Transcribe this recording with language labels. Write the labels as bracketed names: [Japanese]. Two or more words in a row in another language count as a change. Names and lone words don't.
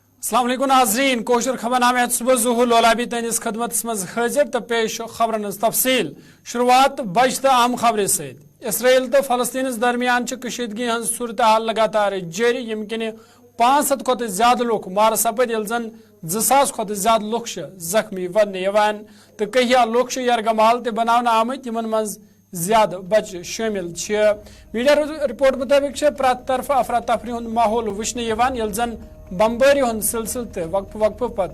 [Arabic] السلام عليكم [Kashmiri] नाज़रीन कोशर खबरनामे सुबह ज़ुहूर लोलाबी तनिस खदमत मज हाजिर तो पेश खबरन तफसील शुरुआत बज तो अहम खबर सत इसराइल तो फलस्तीन दरमियान कशीदगी हज सूरत हाल लगातार जारी यम किन 500 खोत ज्यादा लुक मार सपद यल जन 2000 खोत ज्यादा लुक जख्मी वन तो कहिया लुक यरगमाल ते बनाना आमत यमन मज ज्यादा बच शामिल मीडिया रिपोर्ट मुताबिक प्रत तरफ अफरा तफरी हुंद माहौल वुचने यल जन बमबारी हुंद सिलसिल ते वक्फ पत